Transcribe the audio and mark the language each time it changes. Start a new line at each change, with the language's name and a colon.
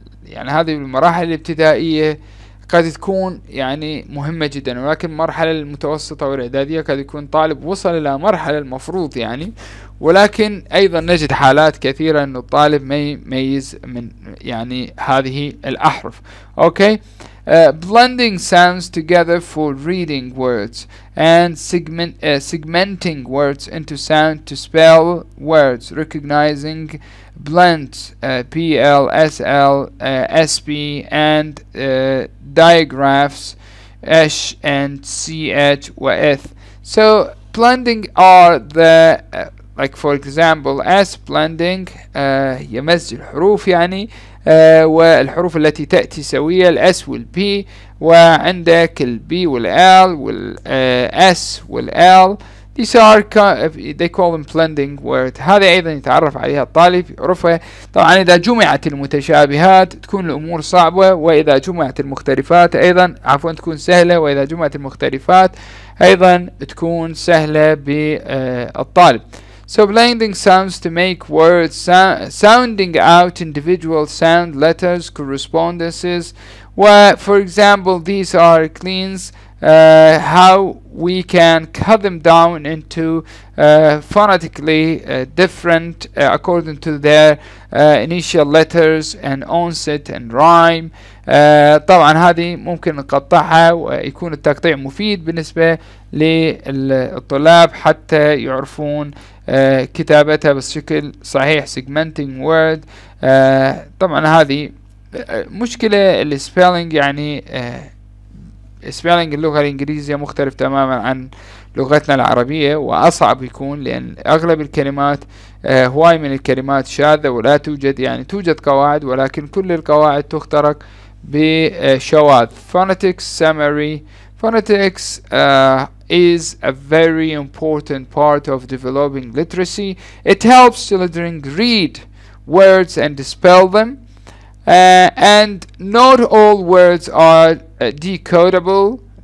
Arabic: يعني هذه المراحل الابتدائية قد تكون يعني مهمة جدا، ولكن المرحلة المتوسطة والإعدادية قد يكون طالب وصل إلى مرحلة المفروض يعني، ولكن أيضا نجد حالات كثيرة أن الطالب ما يميز من يعني هذه الأحرف.
English: Okay. Blending sounds together for reading words and segmenting words into sound to spell words, recognizing blends PL, SL, SP, and digraphs H and CH وإث. So blending are the like for example S blending
Arabic: يمزج الحروف يعني والحروف التي تأتي سوية الاس والبي، وعندك البي والال والاس والال.
English: These are they call them blending word.
Arabic: هذا أيضا يتعرف عليها الطالب يعرفها. طبعا إذا جمعت المتشابهات تكون الأمور صعبة، وإذا جمعت المختلفات أيضا تكون سهلة، وإذا جمعت المختلفات أيضا تكون سهلة بالطالب.
English: So blending sounds to make words sounding out individual sound letters correspondences. For example, these are cleans how we can cut them down into phonetically different according to their initial letters and onset and rhyme.
Arabic: طبعا هذه ممكن نقطعها ويكون التقطيع مفيد بالنسبة للطلاب حتى يعرفون كتابتها بشكل صحيح.
English: segmenting word.
Arabic: طبعا هذه مشكلة السبيلنج يعني سبيلنج اللغة الإنجليزية مختلف تماما عن لغتنا العربية، وأصعب يكون لأن أغلب الكلمات هواي من الكلمات شاذة ولا توجد، يعني توجد قواعد ولكن كل القواعد تخترق بشواذ.
English: phonetics summary. Phonetics is a very important part of developing literacy. It helps children read words and spell them. And not all words are decodable.